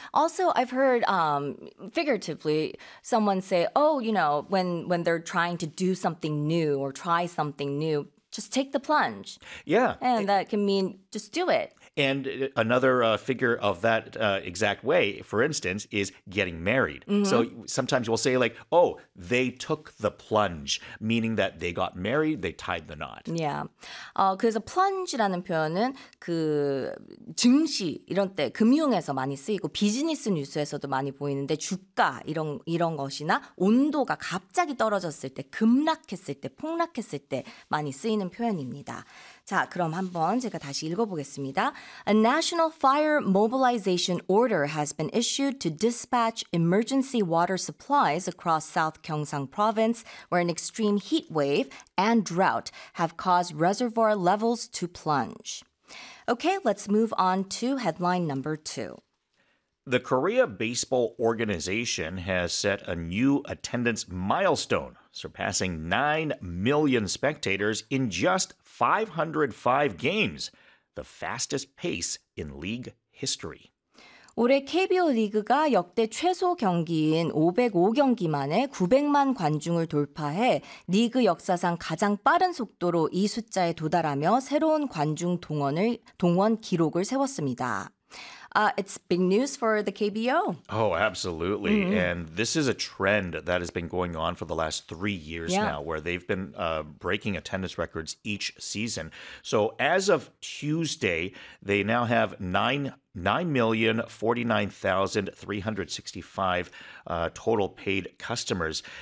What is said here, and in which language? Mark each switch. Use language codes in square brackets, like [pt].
[en] Also, I've heard figuratively someone say, oh, you know, when they're trying to do something new or try something new, just take the plunge. Yeah. And that can mean just do it. And another figure of that exact way, for instance, is getting married. Mm-hmm. So sometimes we'll say like, oh, they took the plunge, meaning that they got married, they tied the knot. Yeah. [ko] 그래서 plunge라는 표현은 그 증시 이런 때 금융에서 많이 쓰이고 비즈니스 뉴스에서도 많이 보이는데 주가 이런 것이나 온도가 갑자기 떨어졌을 때 급락했을 때 폭락했을 때 많이 쓰이는 표현입니다. 자, 그럼 한번 제가 다시 읽어보겠습니다. [en] A national fire mobilization order has been issued to dispatch emergency water supplies across South Gyeongsang province, where an extreme heat wave and drought have caused reservoir levels to plunge. Okay, let's move on to headline number two. The Korea Baseball Organization has set a new attendance milestone, surpassing 9 million spectators in just 505 games, the fastest pace in league history. [ko] 올해 KBO 리그가 역대 최소 경기인 505경기 만에 900만 관중을 돌파해 리그 역사상 가장 빠른 속도로 이 숫자에 도달하며 새로운 관중 동원 기록을 세웠습니다. [en] It's big news for the KBO. Oh, absolutely. Mm-hmm. And this is a trend that has been going on for the last 3 years yeah. now, where they've been breaking attendance records each season. So as of Tuesday, they now have 9,049,365 total paid customers.